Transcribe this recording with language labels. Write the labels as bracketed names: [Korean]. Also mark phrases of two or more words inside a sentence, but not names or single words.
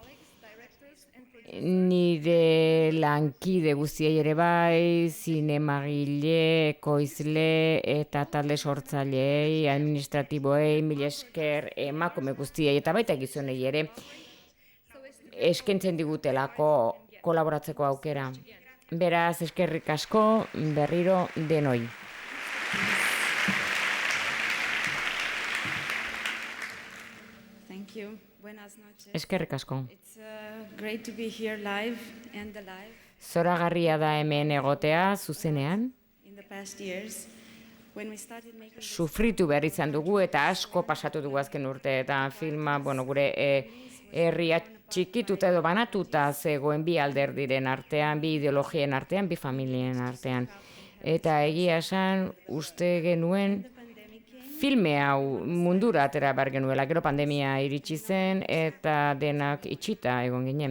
[Basque] Nire lankide guztiei ere bai, zinemagile, ekoizle eta talde sortzaileei, administratiboei, mila esker emakume guztiei eta baita gizonei ere eskentzen digutelako kolaboratzeko aukera. Beraz, eskerrik asko berriro denoi. [English] Thank you. [Spanish] Buenas noches. [Basque] Eskerrik asko. [English] It's great to be here live and alive. [Basque] Zoragarria da hemen egotea zuzenean. [English] In the past years, when we started making [Basque] sufritu behar izan dugu eta asko pasatu dugu azken urteetan filma, gure herria txikituta edo banatuta zegoen bi alderdiren artean, bi ideologien artean, bi familien artean. Eta egia esan uste genuen filme hau mundura atera behar genuela, gero pandemia iritsi zen eta denak itxita egon ginen.